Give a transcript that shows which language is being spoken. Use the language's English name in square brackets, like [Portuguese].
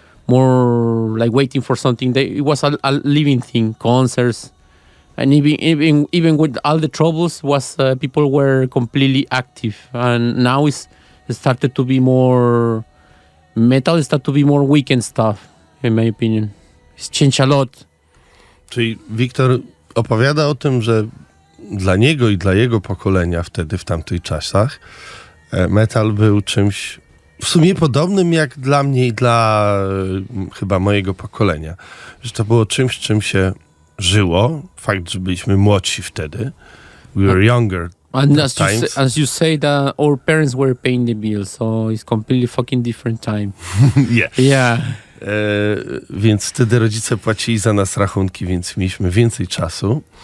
[English] more like waiting for something. It was a living thing, concerts, and even with all the troubles, people were completely active. And now it started to be more metal. It started to be more weekend stuff, in my opinion. It's changed a lot. [Polish] Czyli Wiktor opowiada o tym, że dla niego i dla jego pokolenia wtedy, w tamtych czasach, metal był czymś w sumie podobnym jak dla mnie i dla chyba mojego pokolenia. Że to było czymś, czym się żyło. Fakt, że byliśmy młodsi wtedy. [English] We were younger. And as you say that our parents were paying the bills, so it's completely fucking different time. Yeah. [Polish] Więc wtedy rodzice płacili za nas rachunki, więc mieliśmy więcej czasu.